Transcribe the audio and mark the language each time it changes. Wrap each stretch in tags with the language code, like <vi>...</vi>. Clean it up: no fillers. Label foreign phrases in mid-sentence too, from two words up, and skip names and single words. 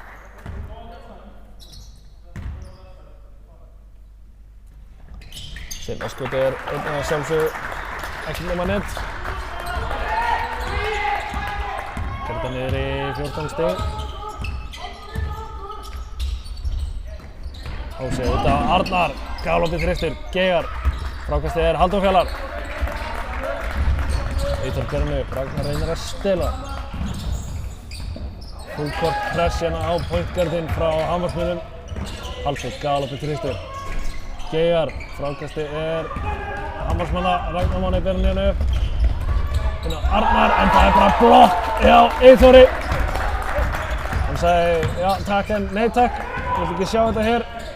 <is>Seinna skotið er einnig að sjálfsögðu ekki nema net. Þetta niður í 14 stig. Hósi út af Arnar, galopið þristur, Geigar. Frákastið Halldór Fjallar. Eyþór Björnu, Ragnar reynir að stela.</is> <en>Full court press</en> <is>hérna á pointguardinn frá Hamarsmönnum. Halldór galopið þristur. Geigar, frákastið Hamarsmanna, Ragnar Máni Björnu hérna upp. Arnar, en það bara blokk hjá Eyþóri. Hann sagði já takk en nei takk, ég vil ekki sjá þetta hér.</is>